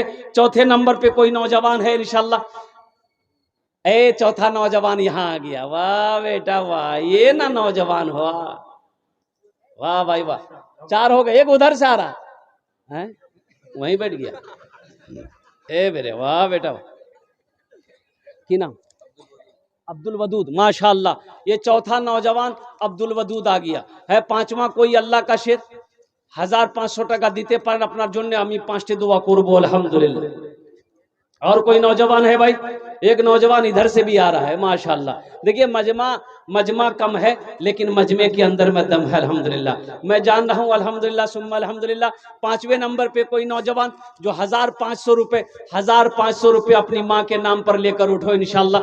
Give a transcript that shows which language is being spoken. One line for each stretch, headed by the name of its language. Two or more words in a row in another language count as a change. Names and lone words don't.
Urdu: چوتھے نمبر پہ کوئی نوجوان ہے انشاءاللہ؟ چوتھا نوجوان یہاں آ گیا، واہ بیٹا واہ، یہ نہ نوجوان ہوا، واہ بھائی واہ، 4 ہو گئے، ایک ادھر سے آ رہا ہے وہیں بیٹھ گیا، میرے واہ بیٹا واہ۔
Bangla: কী নাম?
Urdu: عبد الودود، ماشاءاللہ یہ چوتھا نوجوان عبد الودود آ گیا ہے۔ پانچواں کوئی اللہ کا شیر
Bangla: 1500 টাকা দিতে পারেন আপনার জন্য, আমি 5টি দোয়া করব আলহামদুলিল্লাহ।
Urdu: اور کوئی نوجوان ہے بھائی؟ ایک نوجوان ادھر سے بھی آ رہا ہے ماشاءاللہ۔ دیکھیے مجمع کم ہے لیکن مجمع کے اندر میں دم ہے الحمدللہ۔ میں جان رہا ہوں الحمدللہ ثم الحمدللہ 5ویں نمبر پہ کوئی نوجوان جو 1500 روپے اپنی ماں کے نام پر لے کر اٹھو انشاءاللہ۔